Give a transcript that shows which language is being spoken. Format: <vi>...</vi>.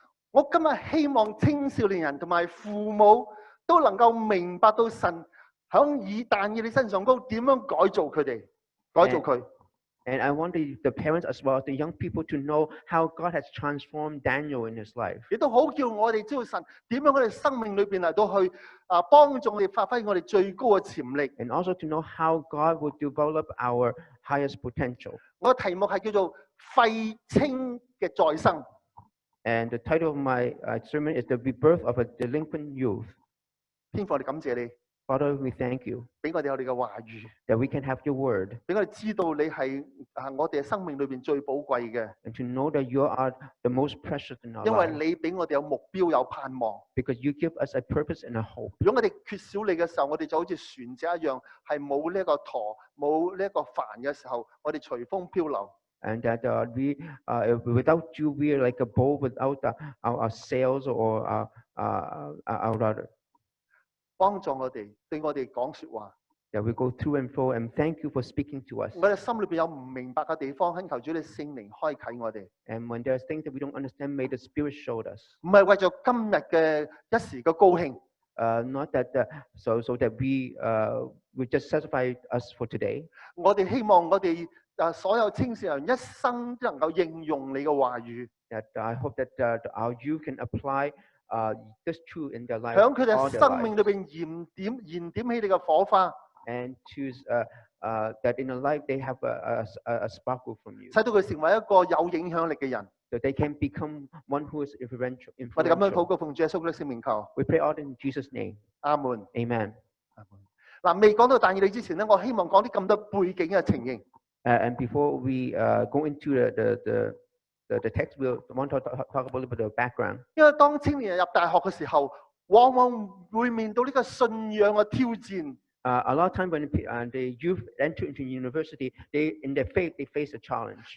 <yue>我今日希望青少年人同埋父母都能夠明白到神喺但以理身上高點樣改造佢哋，改造佢。</yue> <en>And I want the parents as well as the young people to know how God has transformed Daniel in his life.</en> <yue>亦都好叫我哋知道神點樣喺我哋生命裏邊嚟到去幫助我哋發揮我哋最高嘅潛力。</yue> <en>And also to know how God will develop our highest potential.</en> <yue>我嘅題目係叫做廢青嘅再生。</yue> <en>And the title of my sermon is The Rebirth of a Delinquent Youth.</en> <yue>天父，我哋感謝你，</yue> <en>Father, we thank you</en> <yue>俾我哋有你嘅話語，</yue> <en>that we can have your word</en> <yue>俾我哋知道你係我哋嘅生命裏邊最寶貴嘅，</yue> <en>and to know that you are the most precious in our</en> <yue>因為</yue> <en>life</en> <yue>你俾我哋有目標有盼望。</yue> <en>because you give us a purpose and a hope.</en> <yue>如果我哋缺少你嘅時候，我哋就好似船隻一樣，係冇呢一個舵，冇呢一個帆嘅時候，我哋隨風漂流。</yue> <en>And that without you, we are like a boat without our sails or our rudder.</en> <yue>幫助我哋，對我哋講說話。</yue> <en>That we go through and fro, and thank you for speaking to us.</en> <yue>我哋心裏邊有唔明白嘅地方，懇求主你聖靈開啟我哋，</yue> <en>And when there's things that we don't understand, may the Spirit show us.</en> <yue>唔係為咗今日嘅一時嘅高興，</yue> <en>not that so that we just satisfy us for today.</en> <yue>我哋希望我哋所有青少年一生都能夠應用你嘅話語，</yue> <en>That I hope that our youth can apply this truth in their life,</en> <yue>響佢哋</yue> <en>all their</en> <yue>生命裏</yue> <en>lives,</en> <yue>邊燃點起你嘅火花，</yue> <en>and choose that in their life they have a sparkle from you,</en> <yue>使到佢成為一個有影響力嘅人。</yue> <en>that they can become one who is influential.</en> <yue>我哋咁樣禱</yue> <en>influential.</en> <yue>告，奉主耶穌基督聖名求，</yue> <en>We pray all in Jesus' name.</en> <yue>阿門。</yue> <en>Amen.</en> <yue>嗱，未講到但以理之前咧，我希望講啲咁多背景嘅情形。</yue> <en>And before we go into the text, we want to talk about a little bit of background.</en> <yue>因為當青年人入大學嘅時候，往往會面到呢個信仰嘅挑戰。</yue> <en>A lot of time when the youth enter into university, in their faith they face a challenge.</en>